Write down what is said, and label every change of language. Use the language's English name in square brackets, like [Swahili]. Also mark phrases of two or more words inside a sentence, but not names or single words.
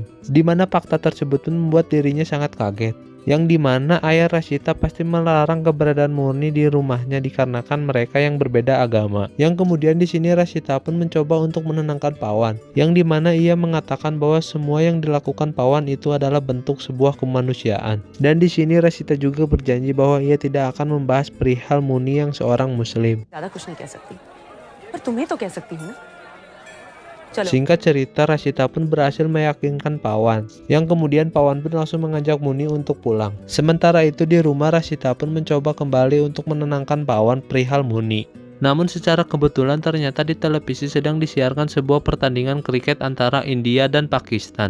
[Indonesian] Di mana fakta tersebut pun membuat dirinya sangat kaget. Yang dimana ayah Rashita pasti melarang keberadaan Muni di rumahnya dikarenakan mereka yang berbeda agama. Yang kemudian di sini Rashita pun mencoba untuk menenangkan Pawan. Yang dimana ia mengatakan bahwa semua yang dilakukan Pawan itu adalah bentuk sebuah kemanusiaan. Dan di sini Rashita juga berjanji bahwa ia tidak akan membahas perihal Muni yang seorang muslim. [Hindi] ज़्यादा कुछ नहीं कह सकती, पर तुम्हें तो कह सकती हूँ ना। चलो। [Indonesian] Singkat cerita, Rashita pun berhasil meyakinkan Pawan. Yang kemudian Pawan pun langsung mengajak Muni untuk pulang. Sementara itu di rumah Rashita pun mencoba kembali untuk menenangkan Pawan perihal Muni. Namun secara kebetulan ternyata di televisi sedang disiarkan sebuah pertandingan kriket antara India dan Pakistan.